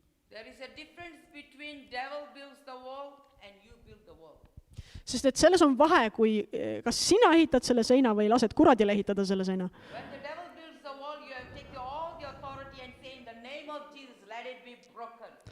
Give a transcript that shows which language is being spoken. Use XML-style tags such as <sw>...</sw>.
<en>There is a difference between devil builds the wall and you build the wall.</en> <et>Sest et selles on vahe, kui kas sina ehitad selle seina või lased kuradil ehitada selle seina.</et> <en>When the devil builds the wall, you have taken all the authority and say in the name of Jesus, let it be broken.</en>